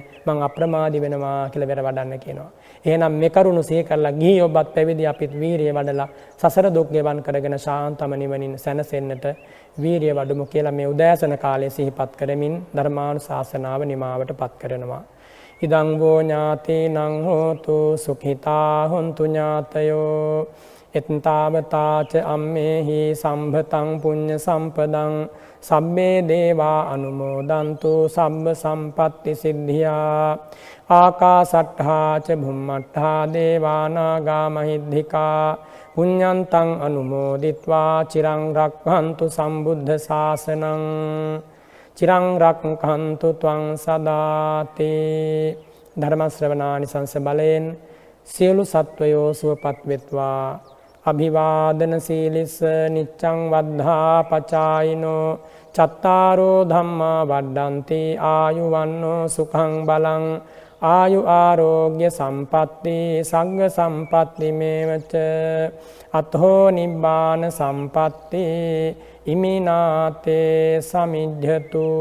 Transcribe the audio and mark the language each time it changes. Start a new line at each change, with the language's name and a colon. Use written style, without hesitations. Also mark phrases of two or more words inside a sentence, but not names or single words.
Sinhala: මං අප්‍රමාදී වෙනවා කියලා වෙර වඩන්න කියනවා. එහෙනම් මේ කරුණු සිහි කරලා ගිහි ඔබත් පැවිදි අපිත් වීරිය වඩලා සසර දුක් ගෙවන් කරගෙන ශාන්තම නිවනින් සැනසෙන්නට වීරිය වඩමු කියලා මේ උදෑසන කාලයේ සිහිපත් කරමින් ධර්මානුශාසනාව නිමාවටපත් කරනවා.
Pali: ඉදං වෝ ඥාතීනං හෝතු සුඛිතා හොන්තු ඥාතයෝ එත්තාවතාච අම්මේහි සම්භතං පුඤ්ඤ සම්පදං සම්මේ දේවා අනුමෝදන්තු සම්බ සම්පත්ති සිද්ධියා ආකාසට්ඨා ච භුම්මට්ඨා දේවානාගා මහිද්దికා පුඤ්ඤන්තං අනුමෝදිත්වා චිරං රක්ඛන්තු සම්බුද්ධ ශාසනං චිරං රක්ඛන්තු ත්වං සදාති.
Sinhala: ධර්ම ශ්‍රවණානිසංස බලයෙන් සියලු සත්වයෝ සුවපත් වෙත්වා.
Pali: අභිවාදන සීලිස්ස නිච්ඡං වද්ධා පචායිනෝ චත්තාරෝ ධම්මා වඩ්ඩන්ති ආයුවන්නෝ සුඛං බලං ආයු ආරෝග්‍ය සම්පatti සංඝ සම්පatti මේවච අතෝ නිබ්බාන සම්පatti ඉමිනාතේ සමිජ්ජතු.